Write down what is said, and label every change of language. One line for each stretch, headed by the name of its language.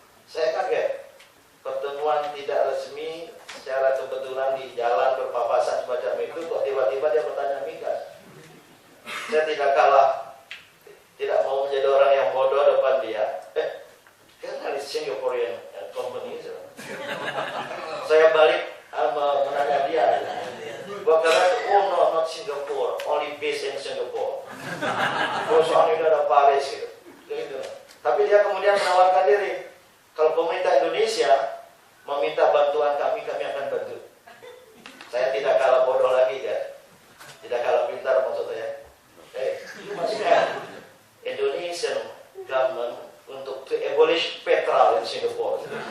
Indonesian: Saya kaget. Pertemuan tidak resmi secara kebetulan di jalan berpapasan semacam itu, kok tiba-tiba dia bertanya migas. Saya tidak mau menjadi orang yang bodoh depan dia. Kan
English: it's Singaporean company.
Indonesian: Saya balik menanya dia. Gua kata,
English: no, not Singapore, only based in Singapore.
Indonesian: Perusahaan ini ada Paris gitu. Tapi dia kemudian menawarkan diri. Kalau pemerintah Indonesia meminta bantuan kami akan bantu. Saya tidak kalah bodoh lagi kan, tidak kalah pintar maksud saya. Maksudnya
English: Indonesian government
Indonesian: untuk
English: to abolish petrol in Singapore.